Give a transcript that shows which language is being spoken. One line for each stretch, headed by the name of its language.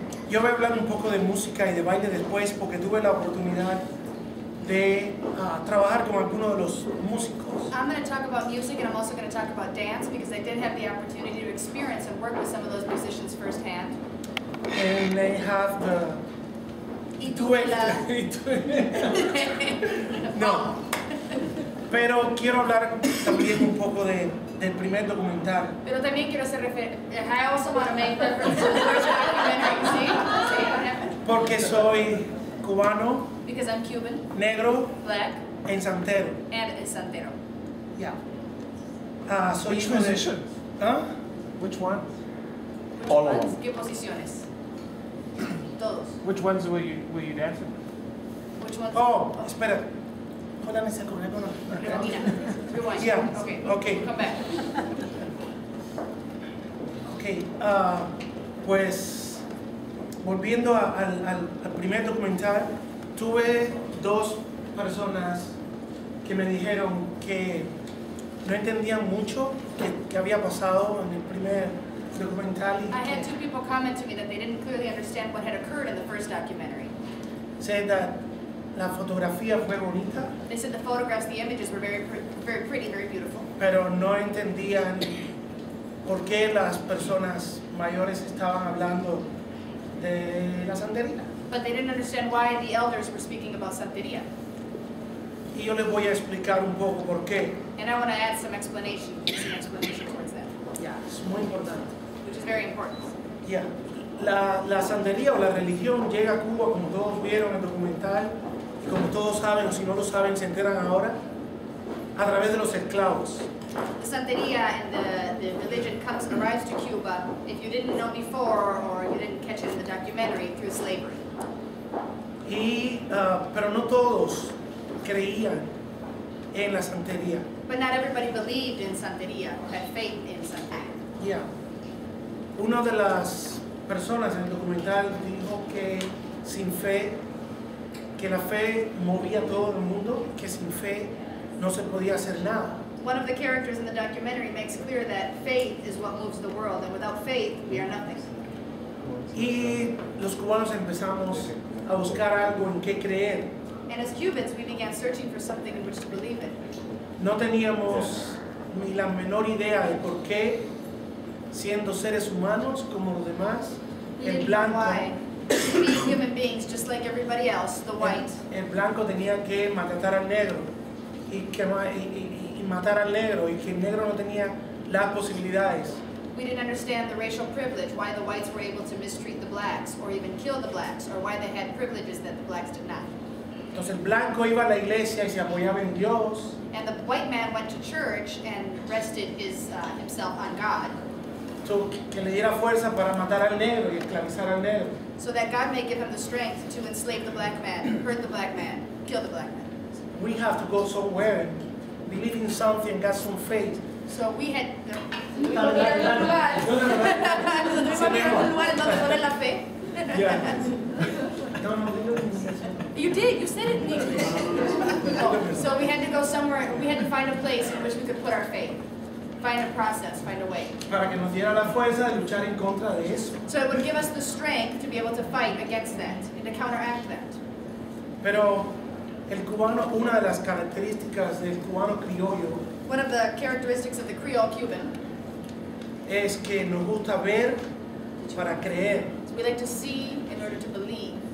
Spanish: Yo voy a hablar un poco de música y de baile después porque tuve la oportunidad de trabajar con algunos de los músicos.
English: I'm going to talk about music and I'm also going to talk about dance because I did have the opportunity to experience and work with some of those musicians firsthand. And they have the...
Spanish: Y tuve la... No, pero quiero hablar también un poco del primer documental. Pero también quiero hacer referencia.
English: I also want to make reference to the first documentary.
Spanish: ¿Sí? ¿Sí?
English: What happened?
Spanish: Porque soy cubano,
English: Because I'm Cuban,
Spanish: negro,
English: black,
Spanish: en Santero.
English: and a santero. Yeah.
Spanish: Soy
English: Which
Spanish: hijo de...
English: position? ¿Ah? Which one? Which All of ones? them.
Spanish: ¿Qué posiciones? Todos.
English: Which ones were you dancing? Which ones? Oh,
Spanish: espera.
English: Hold on a second.
Spanish: Rebobina.
English: Rewind. Yeah, Okay. okay. Come back.
Spanish: Ok, pues volviendo al primer documental, tuve dos personas que me dijeron que no entendían mucho que había pasado en el primer documental y
English: I had
Spanish: que
English: two people comment to me that they didn't clearly understand what had occurred in the first documentary. said that
Spanish: la fotografía fue bonita,
English: They said the photographs, the images were very pretty, very beautiful.
Spanish: pero no entendían por qué las personas mayores estaban hablando de la santería.
English: But they didn't understand why the elders were speaking about Santeria.
Spanish: Y yo les voy a explicar un poco por qué.
English: And I want to add some explanation towards that,
Spanish: Es muy importante.
English: which is very important.
Spanish: Ya, la santería o la religión llega a Cuba, como todos vieron en el documental, y como todos saben, o si no lo saben, se enteran ahora, a través de los esclavos.
English: The Santeria and the religion arrives to Cuba, if you didn't know before or you didn't catch it in the documentary, through slavery.
Spanish: Pero no todos creían en la santería.
English: But not everybody believed in Santeria or had faith in Santeria.
Spanish: Ya. Una de las personas en el documental dijo que sin fe, que la fe movía a todo el mundo, que sin fe no se podía hacer nada.
English: One of the characters in the documentary makes clear that faith is what moves the world, and without faith, we are nothing.
Spanish: Y los cubanos empezamos a buscar algo en qué creer.
English: And as Cubans, we began searching for something in which to believe in.
Spanish: No teníamos ni la menor idea de por qué, siendo seres humanos como los demás,
English: We
Spanish: el
English: didn't know
Spanish: blanco,
English: why. Being human beings, just like everybody else, the white,
Spanish: el blanco tenía que matar al negro y matar al negro y que el negro no tenía las posibilidades.
English: we didn't understand the racial privilege, why the whites were able to mistreat the blacks or even kill the blacks, or why they had privileges that the blacks did not.
Spanish: Entonces el blanco iba a la iglesia y se apoyaba en Dios.
English: And the white man went to church and rested himself on God,
Spanish: Que le diera fuerza para matar al negro y esclavizar al negro.
English: so that God may give him the strength to enslave the black man, hurt the black man, kill the black man. We have to go somewhere and believe in something and get some faith. So we had...
Spanish: ¿Tuvimos que ir a algún lugar? ¿Tuvimos que ir a algún lugar en donde poner la fe?
English: You did, you said it in English. So we had to go somewhere, we had to find a place in which we could put our faith. Find a process, find a way.
Spanish: Para que nos diera la fuerza de luchar en contra de eso.
English: So it would give us the strength to be able to fight against that and to counteract that.
Spanish: Pero el cubano, una de las características del cubano criollo
English: One of the characteristics of the Creole Cuban
Spanish: es que nos gusta ver para creer.
English: is we like to see in order to believe.